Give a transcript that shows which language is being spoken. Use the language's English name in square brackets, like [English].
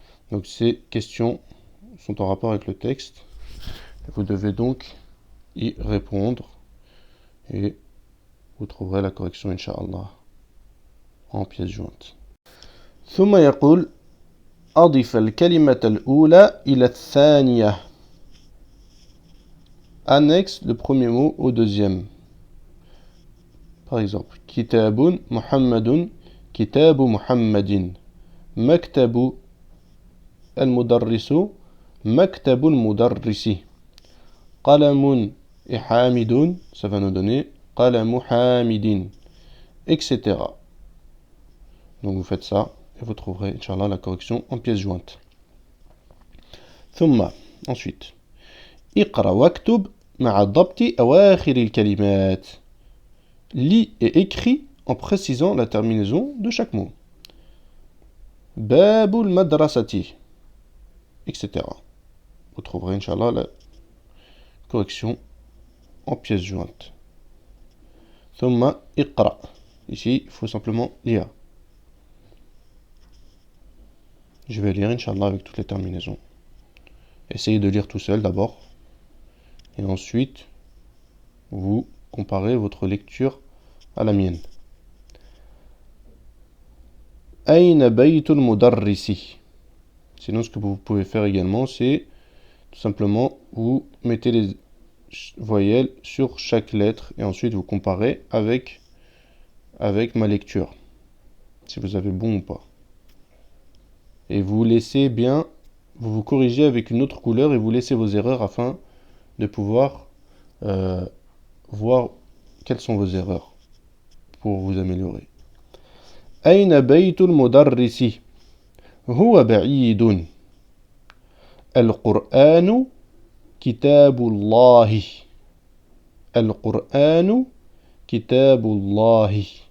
[French] Donc ces questions sont en rapport avec le texte. Vous devez donc y répondre et vous trouverez la correction Inch'Allah en pièce jointe. [Arabic] ثم يقول أضف الكلمة الأولى إلى الثانية. [French] Annexe le premier mot au deuxième. Par exemple, [Arabic] كتاب محمد كتاب محمد. مكتب المدرس مكتب المدرس. قلم حامد, [French] ça va nous donner قلم حامد, etc. Donc vous faites ça et vous trouverez Inch'Allah la correction en pièce jointe. [Arabic] ثم, [French] ensuite, [Arabic] اقرأ واكتب مع ضبط أواخر الكلمات. [French] Lis et écris en précisant la terminaison de chaque mot. [Arabic] باب المدرسة, etc. [French] Vous trouverez Inch'Allah la correction en pièce jointe. [Arabic] ثم اقرأ. [French] Ici, il faut simplement lire. Je vais lire Inch'Allah avec toutes les terminaisons. Essayez de lire tout seul d'abord. Et ensuite, vous comparez votre lecture à la mienne. [Arabic] أين بيت المدرس? [French] Sinon, ce que vous pouvez faire également, c'est tout simplement vous mettez les voyelles sur chaque lettre et ensuite vous comparez avec ma lecture, si vous avez bon ou pas. Et vous laissez bien, vous vous corrigez avec une autre couleur et vous laissez vos erreurs afin de pouvoir voir quelles sont vos erreurs. pour vous améliorer. [Arabic] أين بيت المدرس هو بعيد القرآن كتاب الله القرآن كتاب الله.